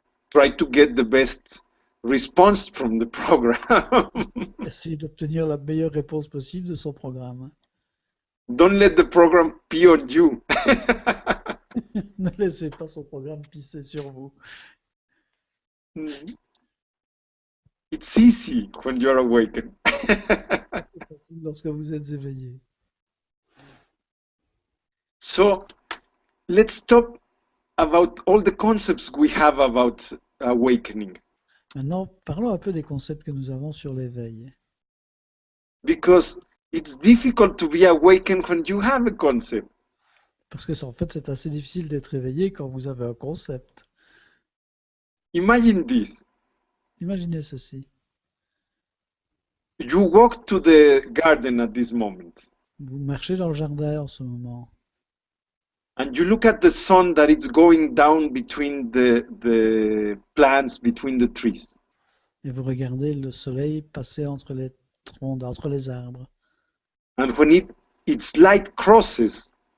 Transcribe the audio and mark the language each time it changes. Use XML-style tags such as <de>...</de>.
<en>Try to get the best response from the program.</en> <fr>Essayez d'obtenir la meilleure réponse possible de son programme.</fr> <en>Don't let the program pee on you.</en> <fr>Ne laissez pas son programme pisser sur vous.</fr> <en>It's easy when you're awakened.</en> <fr>C'est facile lorsque vous êtes éveillé.</fr> <en>So let's talk about all the concepts we have about awakening.</en> <fr>Maintenant, parlons un peu des concepts que nous avons sur l'éveil.</fr> <en>Because it's difficult to be awakened when you have a concept.</en> <fr>Parce que en fait, c'est assez difficile d'être éveillé quand vous avez un concept.</fr> <en>Imagine this.</en> <fr>Imaginez ceci.</fr> <en>You walk to the garden at this moment.</en> <fr>Vous marchez dans le jardin en ce moment.</fr> <en>And you look at the sun that it's going down between the plants, between the trees.</en> <fr>Et vous regardez le soleil passer entre les troncs, entre les arbres.</fr> <en>And when its light crosses,</en>